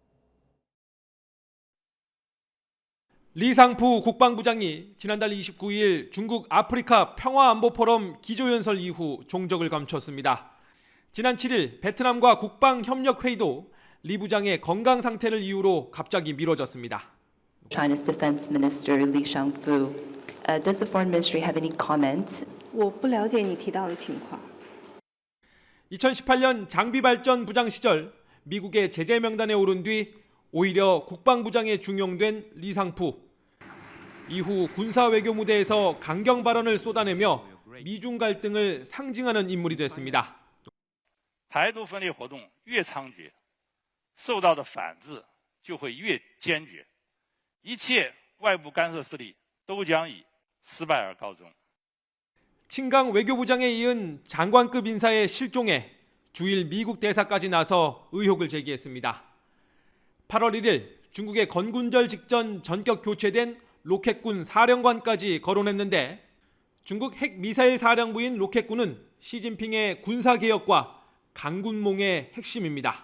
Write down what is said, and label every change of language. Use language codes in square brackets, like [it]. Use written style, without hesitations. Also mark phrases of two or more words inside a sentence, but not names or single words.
[ko] 리상푸 국방부장이 지난달 29일 중국 아프리카 평화안보포럼 기조연설 이후 종적을 감췄습니다. 지난 7일 베트남과 국방협력회의도 리 부장의 건강 상태를 이유로 갑자기 미뤄졌습니다. [en] China's Defense Minister Li Shangfu. Does the Foreign Ministry have any comments? [zh] 我不了解你提到的情况。 [ko] 2018년 장비발전 부장 시절 미국의 제재 명단에 오른 뒤 오히려 국방부장에 중용된 리상푸. 이후 군사 외교 무대에서 강경 발언을 쏟아내며 미중 갈등을 상징하는 인물이 됐습니다. [zh] 台独分裂活动越猖獗，受到的反制就会越坚决，一切外部干涉势力都将以失败而告终。 [ko] 친강 외교부장에 이은 장관급 인사의 실종에 주일 미국 대사까지 나서 의혹을 제기했습니다. 8월 1일 중국의 건군절 직전 전격 교체된 로켓군 사령관까지 거론했는데 중국 핵미사일 사령부인 로켓군은 시진핑의 군사개혁과 강군몽의 핵심입니다.